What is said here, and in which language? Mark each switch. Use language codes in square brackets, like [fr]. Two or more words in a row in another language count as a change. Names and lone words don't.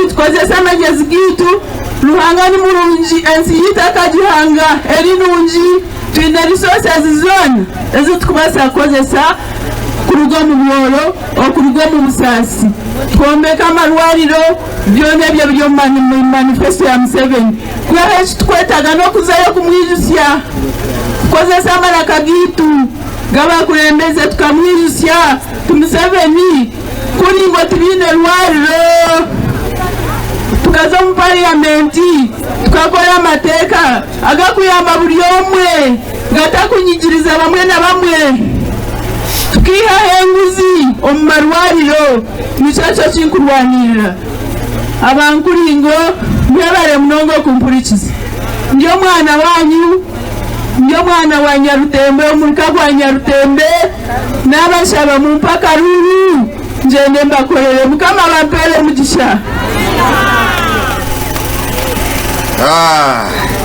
[nyn] tukozesa amagezi gitu ruhanga ni murungi ensi yitaka gihanga eri nungi twine resources zona ezo tukubasa kukozesa kuruga mu bworo okuruga mu busaasi twombeka amalwariro byona ebyo biri mu manifesto ya Museveni kubera eki tukwetaga n'okuzayo kumwijusya kukozesa amaraka gitu g'abakulembeze tukamwijusya Museveni kuri ngo tubine lwariro tukaza mu parliamenti tukakora amateeka agakuyamba buli omwe gatakunyigiriza bamwe na bamwe tukiha enguzi omu marwariro nikyakyo kinkurwanirira abankuringo mwebare munonga okumpurikiza ndi omwana wanyu ndi omwana wa Nyarutembe omurika gwa Nyarutembe n'abashaba mu mpaka ruru njende mbakorere mukama bampere mugisha.